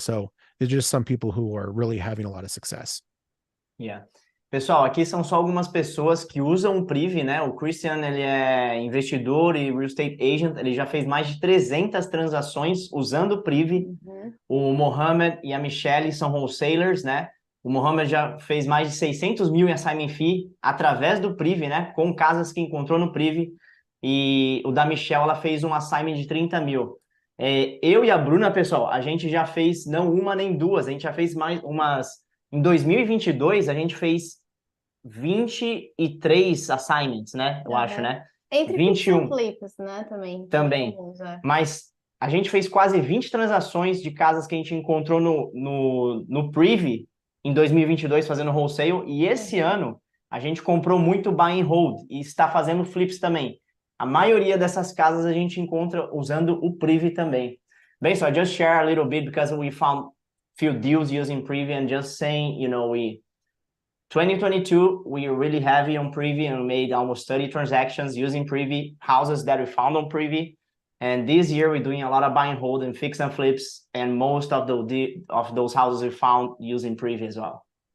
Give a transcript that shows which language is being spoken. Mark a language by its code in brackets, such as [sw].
[en] So there's just some people who are really having a lot of success. Yeah. [pt] Pessoal, aqui são só algumas pessoas que usam o Privy, né? O Christian, ele é investidor e real estate agent, ele já fez mais de 300 transações usando o Privy. O Mohamed e a Michelle são wholesalers, né? O Mohamed já fez mais de 600 mil em assignment fee através do Privy, né? Com casas que encontrou no Privy. E o da Michelle, ela fez um assignment de 30 mil. Eu e a Bruna, pessoal, a gente já fez não uma nem duas, a gente já fez mais umas... Em 2022, a gente fez 23 assignments, né? Eu acho, né? Entre 21. flips, né? Também. Também. Mas a gente fez quase 20 transações de casas que a gente encontrou no Privy em 2022 fazendo wholesale. E esse ano a gente comprou muito buy and hold e está fazendo flips também. A maioria dessas casas a gente encontra usando o Privy também. [en] Bem, so I just share a little bit because we found few deals using Privy and just saying, 2022, we were really heavy on Privy and made almost 30 transactions using Privy, houses that we found on Privy. And this year we're doing a lot of buy and hold and fix and flips, and most of those houses we found using Privy as well.